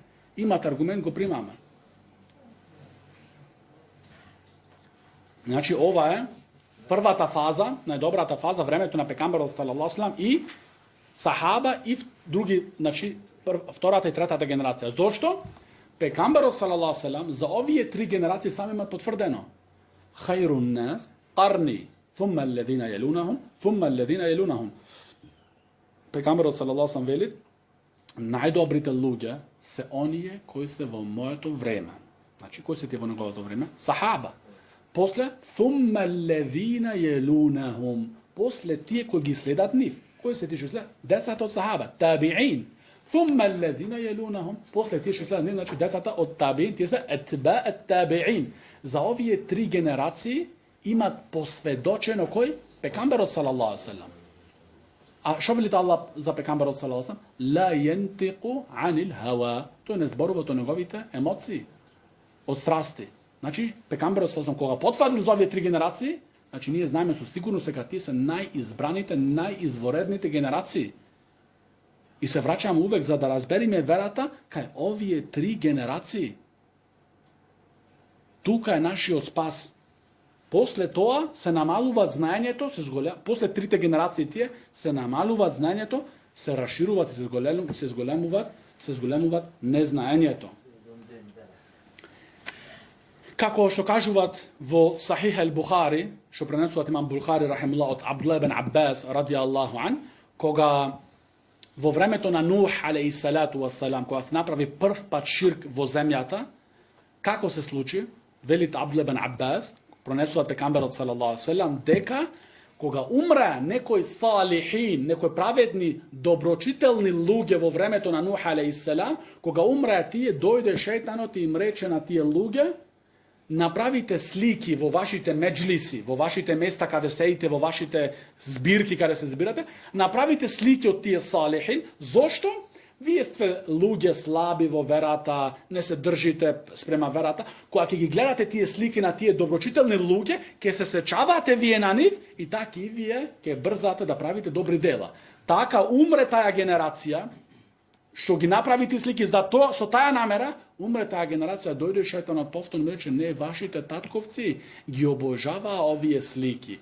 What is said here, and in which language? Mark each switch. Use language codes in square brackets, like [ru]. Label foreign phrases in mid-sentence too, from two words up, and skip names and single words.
[mk] Имате аргумент, го примаме. Значи, ова је прва та фаза, најдобра та фаза, времету на пекамберу [ar] صلى الله سلم [mk] и сахаба и други, значи, вторaта и третата генерација. Зашто? Пекамберу [ar] صلى الله سلم [mk] за овије три генерације сам има потврдено. [ar] خير الناس, قرني، ثم الذين يلونهم، ثم الذين يلونهم. [mk] Пекамберу [ar] صلى الله سلم [mk] вели, најдобрите људје се оније који сте во мојето време. Значи, који сте ти во његово време? Сахаба. После, [ar] ثم الذين يلونهم. [mk] После тије који ги следат них. Који се тичу следат? 10 од сахаба, табиин. [ar] ثم الذين يلونهم. [mk] После тије што следат них, значи 10 од табиин, тије се [ar] أتباع التابعين. [mk] За овије три генерације има посведочено који? Пекамбер [ar] صلى الله عليه سلم. [mk] А што велите Аллах за пекамбер [ar] صلى الله عليه سلم? لا ينطق عن الهوى. [mk] То је незборово, то неговите емоции. Од страсти. Значи, пекамбер [ar] صلى الله عليه سلم, [mk] кога потврдили за овије три генерације, значи није знајме су сигурно се кад ти се најизбраните, најизворедните генерации. И се враќам увек за да разбериме верата кај овије три генерације. Тука је нашио спас. После тоа се намалува знање то, после трите генерације тије, се намалува знање то, се рашируват, се зголемуват незнање то. Како што кажуват во Сахих ал-Бухари, што пренесуват имам Бухари рахимуллах од Абдуллах ибн Аббас [ar] رضي الله عن, [mk] кога во времето на Нух [ar] عليه الصلاة والسلام, [mk] која се направи прв пат ширк во земјата, како се случи? Велит Абдуллах ибн Аббас, пренесуват пекамберат [ar] صلى الله عليه سلم, [mk] дека кога умре некој салихин, некој праведни, доброчителни луѓе во времето на Нух [ar] عليه سلام, [mk] кога умре тије, дојде шеитанот и им рече на тије луѓе, направите слики во вашите меџлиси, во вашите места када стоите, во вашите збирки када се збирате, направите слике од тије салихин. Зашто? Вие сте луѓе слаби во верата, не се држите спрема верата. Кога ќе ги гледате тие слики на тие доброчителни луѓе, ќе се сечавате вие на нив и така и вие ќе брзате да правите добри дела. Така умре таа генерација, што ги направи тие слики, за тоа со таа намера, умре таа генерација, дојде шејтанот повторно рече, не, вашите татковци ги обожаваа овие слики.